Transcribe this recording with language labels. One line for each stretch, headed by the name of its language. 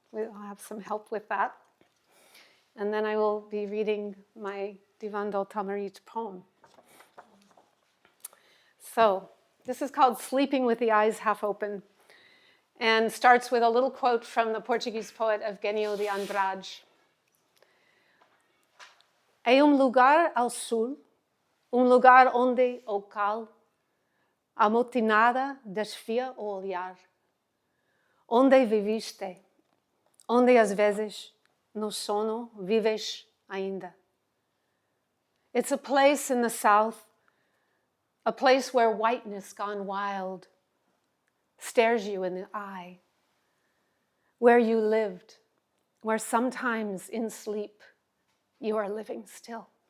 English: I'll have some help with that. And then I will be reading my Divan del Tamarit poem. So this is called Sleeping with the Eyes Half Open, and starts with a little quote from the Portuguese poet Eugenio de Andrade.
Portuguese: É lugar ao sul, lugar onde o cal amotinada desfia o olhar, onde viviste, onde às vezes no sono vives ainda.
English: It's a place in the south, a place where whiteness gone wild stares you in the eye, where you lived, where sometimes in sleep you are living still.